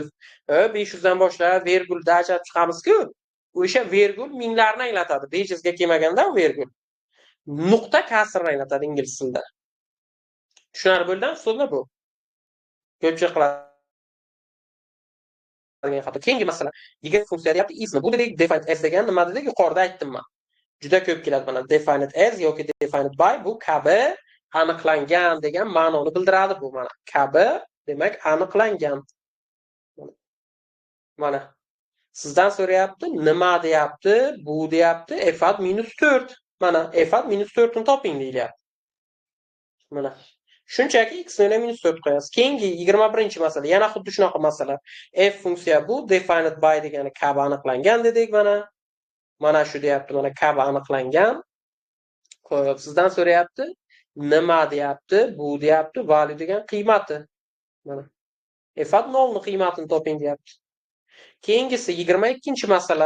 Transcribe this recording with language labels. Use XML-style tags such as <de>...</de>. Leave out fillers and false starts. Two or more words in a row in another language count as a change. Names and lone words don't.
<uz>500 dan boshlab vergulda ajratib chiqamiz-ku. O'sha vergul minglarni anglatadi. Bejizga kelmaganda u vergul nuqta kasrni anglatadi ingliz tilida. Tushunarli bo'ldimi so'zlar bu? Ko'pchilik qiladigan xato. Keyingi masala. Degan funksiya deyapti ismi. Bu dedik</uz> <en>defined as</en> <uz>degan nima dedik? Yuqorida aytdim men. Juda ko'p keladi mana</uz> <en>defined as</en> <uz>yoki</uz> <en>defined by,</en> <uz>bu kabi aniqlangan degan ma'noni bildiradi bu mana. Kabi demak aniqlangan. Mana Sizdan so'rayapti, nima deyapti, bu deyapti, f(-4). Mana f(-4)ni toping deyilyapti. Mana shunchaki x -4 qo'yasiz. Keyingi 21-masala yana xuddi shunaqa masala. F funksiya bu</uz> <en>defined by</en> <uz>degani kabi aniqlangan dedik mana. Mana shu deyapti, mana kabi aniqlangan. Qo'yib sizdan so'rayapti, nima deyapti, bu deyapti, value degan qiymati. Mana f(0) ni qiymatini toping deyapti. Keyingisi 22-masala.</uz>